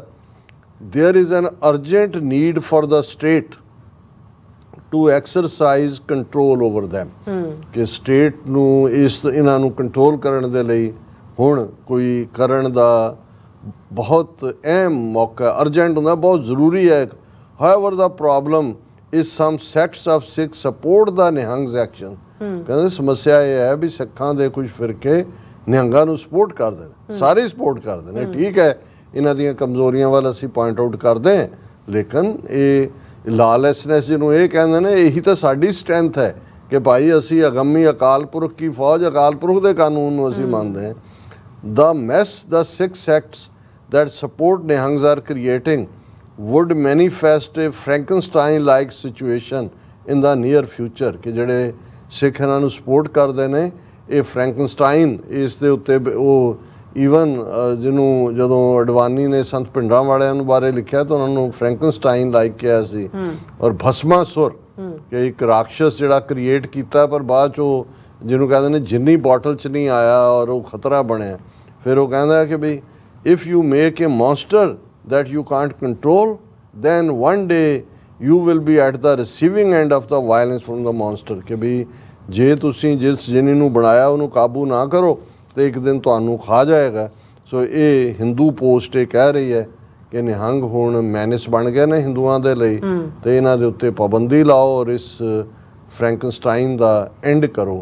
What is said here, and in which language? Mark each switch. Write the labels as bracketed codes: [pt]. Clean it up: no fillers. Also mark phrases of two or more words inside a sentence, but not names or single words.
[en] There is an urgent need for the state to exercise control over them, [pa] ਕਿ ਸਟੇਟ ਨੂੰ ਇਹਨਾਂ ਨੂੰ ਕੰਟਰੋਲ ਕਰਨ ਦੇ ਲਈ ਹੁਣ ਕੋਈ ਕਰਨ ਦਾ ਬਹੁਤ ਅਹਿਮ ਮੌਕਾ, ਅਰਜੈਂਟ ਹੁੰਦਾ, ਬਹੁਤ ਜ਼ਰੂਰੀ ਹੈ। [en] However the problem is some sects of Sikh support the Nihang's action। [pa] ਕਹਿੰਦੇ ਸਮੱਸਿਆ ਇਹ ਹੈ ਵੀ ਸਿੱਖਾਂ ਦੇ ਕੁਝ ਫਿਰਕੇ ਨਿਹੰਗਾਂ ਨੂੰ ਸਪੋਰਟ ਕਰਦੇ ਨੇ, ਸਾਰੇ ਸਪੋਰਟ ਕਰਦੇ ਨੇ, ਠੀਕ ਹੈ ਇਹਨਾਂ ਦੀਆਂ ਕਮਜ਼ੋਰੀਆਂ ਵੱਲ ਅਸੀਂ [en] point out [pa] ਕਰਦੇ ਹਾਂ, ਲੇਕਿਨ ਇਹ ਲਾਲੈਸਨੈਸ ਜਿਹਨੂੰ ਇਹ ਕਹਿੰਦੇ ਨੇ, ਇਹੀ ਤਾਂ ਸਾਡੀ ਸਟਰੈਂਥ ਹੈ ਕਿ ਭਾਈ ਅਸੀਂ ਅਗੰਮੀ ਅਕਾਲ ਪੁਰਖ ਕੀ ਫੌਜ, ਅਕਾਲ ਪੁਰਖ ਦੇ ਕਾਨੂੰਨ ਨੂੰ ਅਸੀਂ ਮੰਨਦੇ ਹਾਂ। [en] the mess the Sikh sects that support Nihangs are creating would manifest a Frankenstein-like situation in the near future, [pa] ਕਿ ਜਿਹੜੇ ਸਿੱਖ ਇਹਨਾਂ ਨੂੰ ਸਪੋਰਟ ਕਰਦੇ ਨੇ ਇਹ ਫਰੈਂਕਨਸਟਾਈਨ ਇਸ ਦੇ ਉੱਤੇ ਉਹ ਈਵਨ ਜਿਹਨੂੰ ਜਦੋਂ ਅਡਵਾਨੀ ਨੇ ਸੰਤ ਭਿੰਡਰਾਂ ਵਾਲਿਆਂ ਨੂੰ ਬਾਰੇ ਲਿਖਿਆ ਤਾਂ ਉਹਨਾਂ ਨੂੰ ਫਰੈਂਕਨਸਟਾਈਨ ਲਾਈਕ ਕਿਹਾ ਸੀ। ਔਰ ਭਸਮਾਸੁਰ ਕਿ ਇੱਕ ਰਾਖਸ਼ਸ ਜਿਹੜਾ ਕ੍ਰੀਏਟ ਕੀਤਾ, ਪਰ ਬਾਅਦ 'ਚ ਉਹ ਜਿਹਨੂੰ ਕਹਿੰਦੇ ਨੇ ਜਿੰਨੀ ਬੋਟਲ 'ਚ ਨਹੀਂ ਆਇਆ ਔਰ ਉਹ ਖਤਰਾ ਬਣਿਆ। ਫਿਰ ਉਹ ਕਹਿੰਦਾ ਕਿ ਵੀ [en] If you make a monster that you can't control, then one day you will be at the receiving end of the violence from the monster, [pa] ਕਿ ਵੀ ਜੇ ਤੁਸੀਂ ਜਿਸ ਜਿੰਨੀ ਨੂੰ ਬਣਾਇਆ ਉਹਨੂੰ ਕਾਬੂ ਨਾ ਕਰੋ ਤੇ ਇੱਕ ਦਿਨ ਤੁਹਾਨੂੰ ਖਾ ਜਾਏਗਾ। ਸੋ ਇਹ ਹਿੰਦੂ ਪੋਸਟ ਇਹ ਕਹਿ ਰਹੀ ਹੈ ਕਿ ਨਿਹੰਗ ਹੁਣ ਮੈਨਿਸ ਬਣ ਗਏ ਨੇ ਹਿੰਦੂਆਂ ਦੇ ਲਈ, ਤੇ ਇਹਨਾਂ ਦੇ ਉੱਤੇ ਪਾਬੰਦੀ ਲਾਓ ਔਰ ਇਸ ਫਰੈਂਕਨਸਟਾਈਨ ਦਾ ਐਂਡ ਕਰੋ।